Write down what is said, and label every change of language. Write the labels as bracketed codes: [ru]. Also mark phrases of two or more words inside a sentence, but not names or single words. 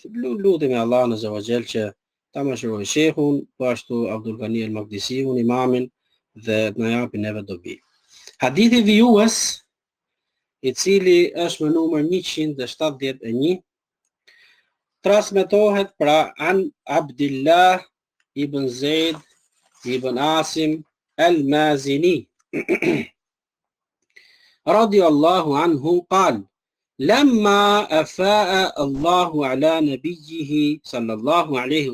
[sq] Lutemi Allahun [ar] عز وجل [sq] që ta mëshirojë Shehun, po ashtu Abdul Ghani al-Maqdisiun, imamin, dhe të na japi neve dobi. Hadithi vijues, i cili është me numër 171, transmetohet pra an Abdillah ibn Zaid ibn Asim al-Mazini [ar] رضي الله عنه قال: لما أفاء الله على نبيه صلى الله عليه